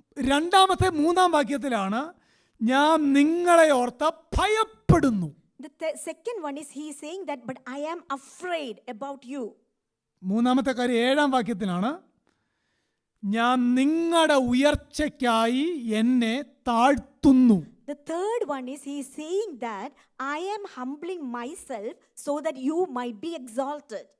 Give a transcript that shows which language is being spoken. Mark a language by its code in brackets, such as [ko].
[ml] രണ്ടാമത്തെ 3-ാം വാക്യത്തിലാണ് ഞാൻ നിങ്ങളെ ഓർത്ത് ഭയപ്പെടുന്നു. [en] The second one is he is saying that but I am afraid about you. [ml] മൂന്നാമത്തെ കാര്യം 7-ാം വാക്യത്തിലാണ് ഞാൻ നിങ്ങളുടെ ഉയർച്ചയ്ക്കായി എന്നെ താഴ്ത്തുന്നു. [en] The third one is he is saying that I am humbling myself so that you might be exalted.